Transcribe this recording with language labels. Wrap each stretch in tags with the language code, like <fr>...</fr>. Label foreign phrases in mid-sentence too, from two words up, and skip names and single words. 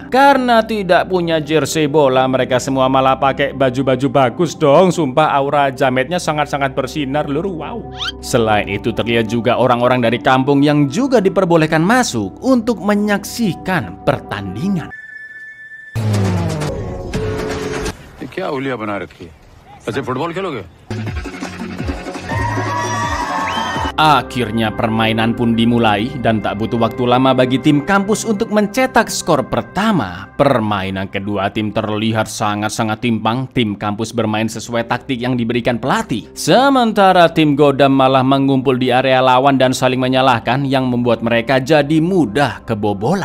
<id>Karena tidak punya jersey bola, mereka semua malah pakai baju-baju bagus dong. Sumpah aura jametnya sangat-sangat bersinar lur. Wow. Selain itu terlihat juga orang-orang dari kampung yang juga diperbolehkan masuk untuk menyaksikan pertandingan.</id> <hi>क्या उलिया बना रखी है? अच्छा फुटबॉल खेलोगे?</hi> <id>Akhirnya permainan pun dimulai dan tak butuh waktu lama bagi tim kampus untuk mencetak skor pertama. Permainan kedua tim terlihat sangat-sangat timpang. Tim kampus bermain sesuai taktik yang diberikan pelatih. Sementara tim Godam malah mengumpul di area lawan dan saling menyalahkan yang membuat mereka jadi mudah kebobolan.</id>